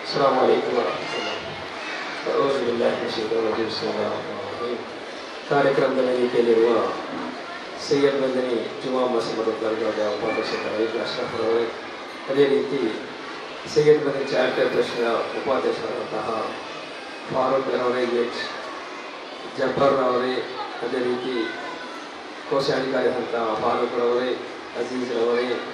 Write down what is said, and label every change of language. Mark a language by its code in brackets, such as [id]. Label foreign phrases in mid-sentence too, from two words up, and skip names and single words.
[ar] السلام عليكم ورحمة الله أعوذ بالله من الشيطان الرجيم بسم الله الرحمن الرحيم [kn] ಕಾರ್ಯಕ್ರಮದ ವೇದಿಕೆಯಲ್ಲಿರುವ ಸೈಯದ್ ಮದನಿ ಜುಮಾ ಮಸೀದ್ ದರ್ಗಾದ ಉಪಾಧ್ಯಕ್ಷರಾದ ಅಶ್ರಫ್ ಅವರೇ, ಅದೇ ರೀತಿ ಸೈಯದ್ ಮದನಿ ಚಾರಿಟಬಲ್ ಟ್ರಸ್ಟ್ನ ಉಪಾಧ್ಯಕ್ಷರಾದಂತಹ ಫಾರೂಕ್ ಅವರೇ, ಜಬ್ಬರ್ ಅವರೇ, ಅದೇ ರೀತಿ ಕೋಶಾಧಿಕಾರಿಯಾದಂತಹ ಫಾರೂಕ್ ಅವರೇ, ಅಜೀಜ್ ಅವರೇ,